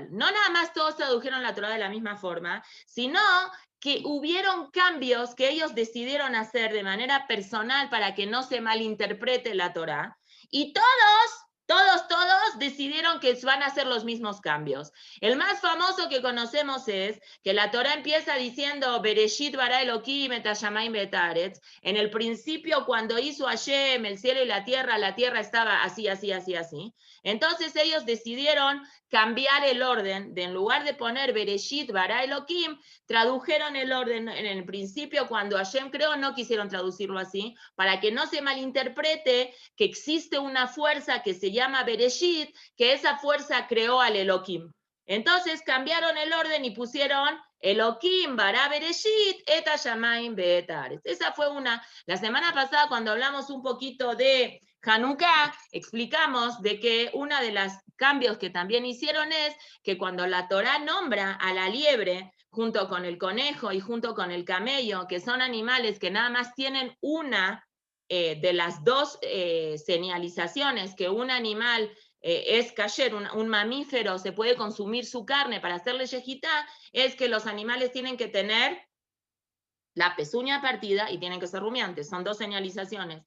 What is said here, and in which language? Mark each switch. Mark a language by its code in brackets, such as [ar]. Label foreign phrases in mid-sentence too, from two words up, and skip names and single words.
[es] No nada más todos tradujeron la Torah de la misma forma, sino que hubieron cambios que ellos decidieron hacer de manera personal para que no se malinterprete la Torá, y todos decidieron que van a hacer los mismos cambios. El más famoso que conocemos es que la Torá empieza diciendo [he] בראשית ברא אלהים את השמים ואת הארץ. [es] En el principio, cuando hizo Hashem el cielo y la tierra estaba así, así, así, así. Entonces ellos decidieron cambiar el orden, en lugar de poner [he] בראשית ברא אלהים, [es] tradujeron el orden en el principio, cuando Hashem creó, no quisieron traducirlo así, para que no se malinterprete que existe una fuerza que se llama Bereshit, que esa fuerza creó al Elohim. Entonces cambiaron el orden y pusieron [he] אלהים ברא בראשית את השמים ואת הארץ. [es] Esa fue una. La semana pasada, cuando hablamos un poquito de Hanukkah, explicamos de que uno de los cambios que también hicieron es que cuando la Torá nombra a la liebre junto con el conejo y junto con el camello, que son animales que nada más tienen una de las dos señalizaciones, que un animal es kasher, un mamífero, se puede consumir su carne para hacerle shejitá, es que los animales tienen que tener la pezuña partida y tienen que ser rumiantes, son dos señalizaciones.